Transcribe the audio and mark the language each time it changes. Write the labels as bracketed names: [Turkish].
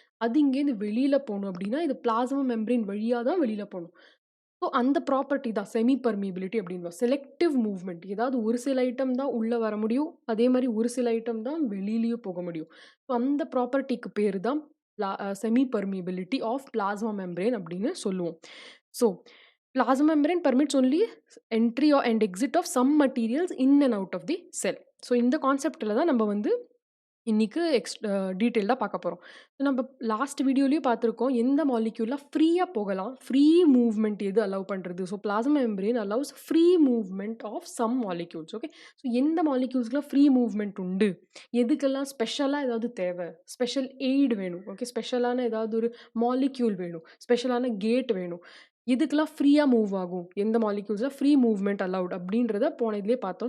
[Tamil] அது இங்கேருந்து வெளியில போணும் அப்படின்னா, இது பிளாஸ்மா மெம்பரேன் வழியா தான் வெளியில போணும். ஸோ அந்த ப்ராப்பர்ட்டி தான் செமி பெர்மியபிலிட்டி அப்படின்னுவோம். Selective movement. ஏதாவது ஒரு சில ஐட்டம் தான் உள்ள வர முடியும். அதே மாரி ஒரு சில ஐட்டம் தான் வெளியிலயும் போக முடியும். ஸோ அந்த ப்ராப்பர்ட்டிக்கு பேரு தான் semi permeability of plasma membrane அப்படின்னு சொல்லுவோம். [English] So plasma membrane permits only entry or and exit of some materials in and out of the cell. [Tamil] So இந்த கான்செப்டில் தான் நம்ம வந்து இன்னைக்கு டீட்டெயில்டாக பார்க்க போகிறோம். நம்ம லாஸ்ட் வீடியோலையும் பார்த்துருக்கோம் எந்த மாலிக்யூலாக ஃப்ரீயாக போகலாம், ஃப்ரீ மூவ்மெண்ட் எது அலோவ் பண்ணுறது. [English] So plasma membrane allows free movement of some molecules. [Tamil] Okay, so எந்த மாலிக்யூல்ஸ்க்குலாம் ஃப்ரீ மூவ்மெண்ட் உண்டு, எதுக்கெல்லாம் ஸ்பெஷலாக ஏதாவது தேவை, ஸ்பெஷல் எய்டு வேணும், ஓகே, ஸ்பெஷலான ஏதாவது ஒரு மாலிக்யூல் வேணும், ஸ்பெஷலான கேட் வேணும், இதுக்கெல்லாம் ஃப்ரீயாக மூவ் ஆகும், எந்த மாலிக்யூல்ஸில் ஃப்ரீ மூவ்மெண்ட் அலவுட் அப்படின்றத போன இதுலேயே பார்த்தோம்.